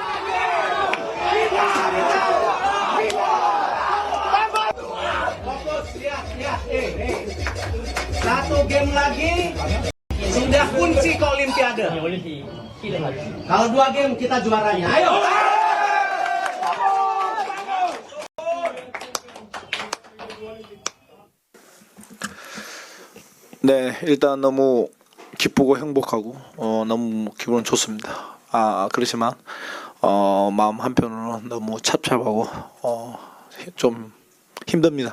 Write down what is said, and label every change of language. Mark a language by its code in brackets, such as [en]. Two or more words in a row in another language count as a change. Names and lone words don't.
[id] Satu game lagi sudah kunci ke Olimpiade. Kalau 2 game kita juaranya. Ayo. [ko] 네, 일단 너무 기쁘고 행복하고 너무 기분 좋습니다. 그렇지만 마음 한편으로는 너무 찹찹하고 좀 힘듭니다.